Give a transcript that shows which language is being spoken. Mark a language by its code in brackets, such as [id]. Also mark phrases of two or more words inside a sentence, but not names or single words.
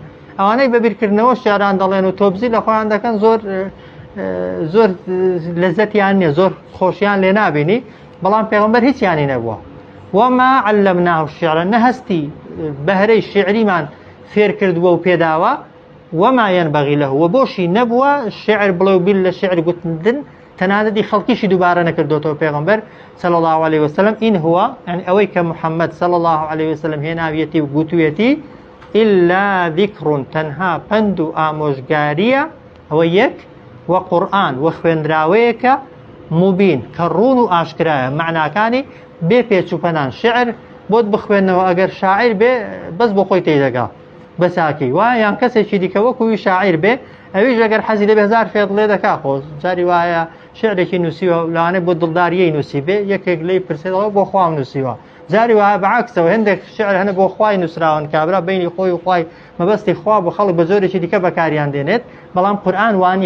[ckb] ئەوانەی بەبیرکردنەوە شعران دەڵێن و تۆبزی لە خۆیان دەکەن زۆر لەزەتیان نییە، زۆر خۆشیان لێ نابینی، بەڵام پێغەمبەر هیچیانی نەبووە. [ar] وەما عەلەمناه الشیعر [ckb] نەهەستی بەهرەی شعریمان فێر کردووە و پێداوە [ar] وەما ينبغي له [ckb] و بۆشی نەبووە شعر بڵێ و بیل لە شعر گوتندن تەنانەتی خەڵکیشی دووبارە نەکردوێتەوە پێغەمبەر [ar] صلى الله عليه وسلم ئین هو [ckb] يعني ئەوەی کە محەممەد [ar] صلى الله عليه وسلم [ckb] هێناویەتی و گوتوویەتی [ar] إلا ذكر [ckb] تەنها پند و ئامۆژگاریە ئەوە یەک و قورئان و خوێنراوەیەکە مبین کە ڕوون و ئاشکرایە معناکانی بێ پێچوپەنان. شعر بۆت بخوێنەوە ئەگەر شاعر بێ بەس بۆ خۆی تێدەگا بەساکی وایە یان کەسێکی دیکە وەکوی شاعر بێ ئەویش ئەگەر حەزی لە بێزار فێڵ لێ دەکا خۆ جاری وایە شعرێکی نووسیوە لەوانەیە بۆ دڵداریەی نووسی بێ یەکێک لی پرسێتەوە بۆ خوا نووسیوە، جاری وایە بەعکسەوە هەندێک شعر هەنە بۆ خوای نووسراون کابرا بینی خۆی و خوای مەبەستی خوا بۆ خەڵک بە زۆرێکی دیکە بەکاریان دێنێت، بەڵام قورئان وانە.